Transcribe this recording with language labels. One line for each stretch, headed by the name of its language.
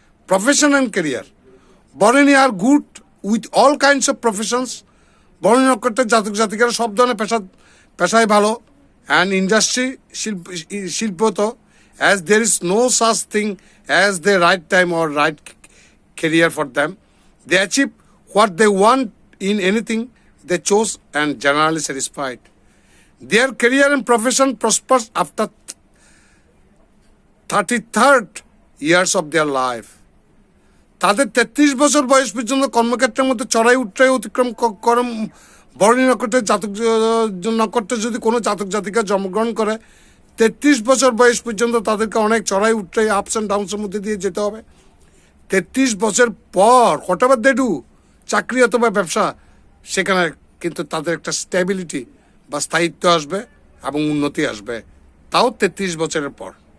English: Profession and career, Bharani are good with all kinds of professions.
Bangla: বরণী নক্ষত্রের জাতক জাতিকারা সব ধরনের পেশায় ভালো।
English: and industry,
Bangla: শিল্প তো,
English: As there is no such thing as the right time or right career for them. They achieve what they want in anything they chose and generally satisfied. Their career and profession prospers after 33rd years of their life.
Bangla: তাদের 33 বছর বয়স পর্যন্ত কর্মক্ষেত্রের মধ্যে চড়াই উৎরাই অতিক্রম করেন। বরণী নক্ষত্রের নক্ষত্রে যদি কোনো জাতক জাতিকা জন্মগ্রহণ করে 33 বছর বয়স পর্যন্ত তাদেরকে অনেক চড়াই উৎরাই
English: ups and ডাউনসের
Bangla: মধ্যে দিয়ে যেতে হবে। 33 বছর পর হঠাৎ দেডু চাকরি অথবা ব্যবসা, সেখানে কিন্তু তাদের একটা স্টেবিলিটি বা স্থায়িত্ব আসবে এবং উন্নতি আসবে, তাও 33 বছরের পর।